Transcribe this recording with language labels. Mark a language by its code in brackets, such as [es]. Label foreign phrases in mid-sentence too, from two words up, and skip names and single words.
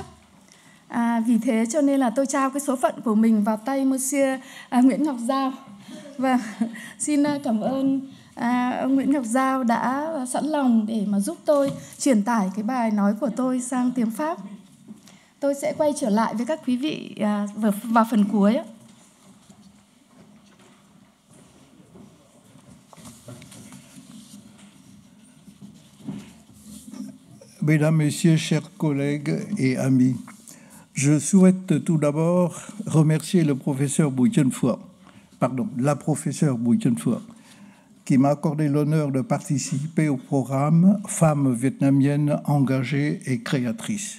[vi] Vì thế cho nên là tôi trao cái số phận của mình vào tay Monsieur Nguyễn Ngọc Giao. Và xin cảm ơn ông Nguyễn Ngọc Giao đã sẵn lòng để mà giúp tôi truyền tải cái bài nói của tôi sang tiếng Pháp. Tôi sẽ quay trở lại với các quý vị vào phần cuối. [fr] Mesdames, Messieurs, chers collègues et amis, je souhaite tout d'abord remercier le professeur Bùi Trân Phượng, la professeure Bùi Trân Phượng, qui m'a accordé l'honneur de participer au programme Femmes vietnamiennes engagées et créatrices.